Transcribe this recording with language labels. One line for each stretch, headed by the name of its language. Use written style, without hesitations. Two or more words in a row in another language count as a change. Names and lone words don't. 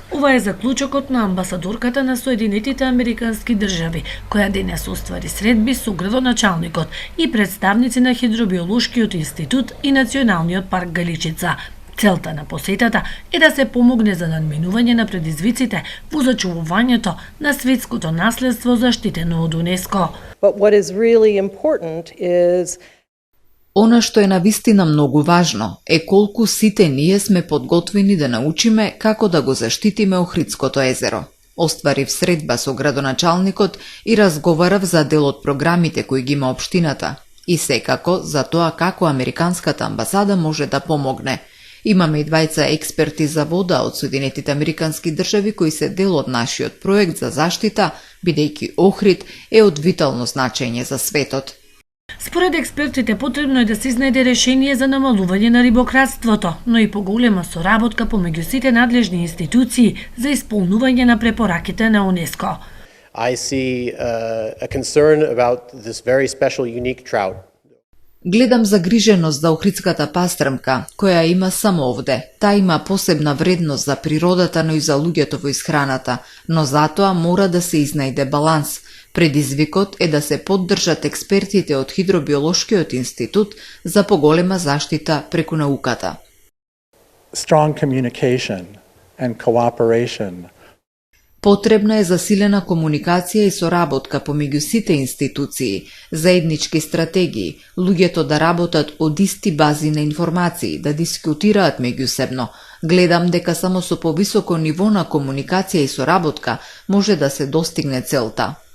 Macedonian: Ова е заклучокот на амбасадорката на Соединетите Американски држави, која денес оствари средби со градоначалникот и представници на Хидробиолошкиот институт и Националниот парк Галичица. Целта на посетата е да се помогне за надминување на предизвиците во зачувувањето на светското наследство заштитено од УНЕСКО.
English: But what is really important is
Macedonian: Она што е навистина многу важно е колку сите ние сме подготвени да научиме како да го заштитиме Охридското езеро. Остварив средба со градоначалникот и разговарав за дел од програмите кои ги има општината и секако за тоа како Американската амбасада може да помогне. Имаме и двајца експерти за вода од Соединетите Американски држави кои се дел од нашиот проект за заштита, бидејќи Охрид е од витално значење за светот. Според експертите, потребно е да се изнајде решение за намалување на рибократството, но и поголема соработка помеѓу сите надлежни институции за исполнување на препораките на УНЕСКО.
English: I see a concern about this very special, unique trout.
Macedonian: Гледам загриженост за охридската пастрмка, која има само овде. Та има посебна вредност за природата, но и за луѓето во исхраната, но затоа мора да се изнајде баланс. Предизвикот е да се поддржат експертите од Хидробиолошкиот институт за поголема заштита преку науката.
English: Strong communication and cooperation.
Macedonian: Потребна е засилена комуникација и соработка помеѓу сите институции, заеднички стратегии, луѓето да работат од исти бази на информации, да дискутираат меѓусебно. Гледам дека само со повисоко ниво на комуникација и соработка може да се достигне целта.